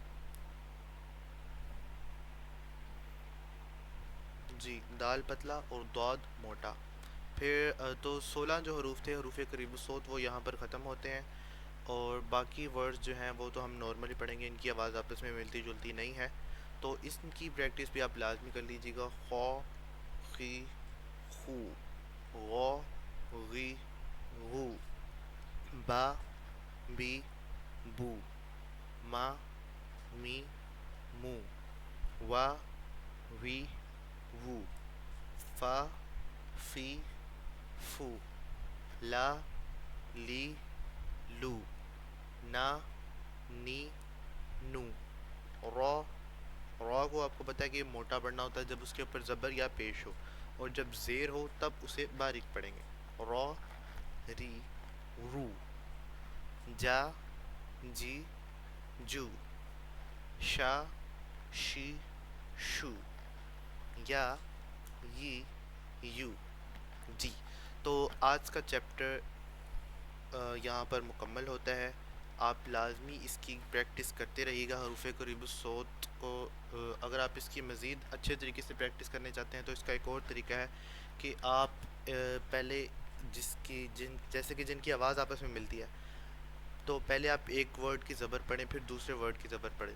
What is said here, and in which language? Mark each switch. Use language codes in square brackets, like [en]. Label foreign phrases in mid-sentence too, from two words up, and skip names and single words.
[ur] جی دال پتلا اور دود موٹا. پھر تو 16 جو حروف تھے حروف قریب الصوت وہ یہاں پر ختم ہوتے ہیں، اور باقی ورڈز جو ہیں وہ تو ہم نارملی پڑھیں گے، ان کی آواز آپس میں ملتی جلتی نہیں ہے. تو اس کی پریکٹس بھی آپ لازمی کر لیجیے گا. [ar] خو خی خو. غو غی غو. با بی بو. ما می مو. وا وی وو. فا فی فو. لا لی لو. نا نی نو. رو. [ur] رو کو آپ کو پتہ ہے کہ موٹا پڑھنا ہوتا ہے جب اس کے اوپر زبر یا پیش ہو، اور جب زیر ہو تب اسے باریک پڑھیں گے. [ar] رو ری رو. جا جی جو. شا شی شو. یا ی یو. [ur] جی تو آج کا چیپٹر یہاں پر مکمل ہوتا ہے. آپ لازمی اس کی پریکٹس کرتے رہیے گا حروف قریب الصوت کو. اگر آپ اس کی مزید اچھے طریقے سے پریکٹس کرنے چاہتے ہیں تو اس کا ایک اور طریقہ ہے کہ آپ پہلے جیسے کہ جن کی آواز آپس میں ملتی ہے، تو پہلے آپ ایک ورڈ کی زبر پڑھیں پھر دوسرے ورڈ کی زبر پڑھیں.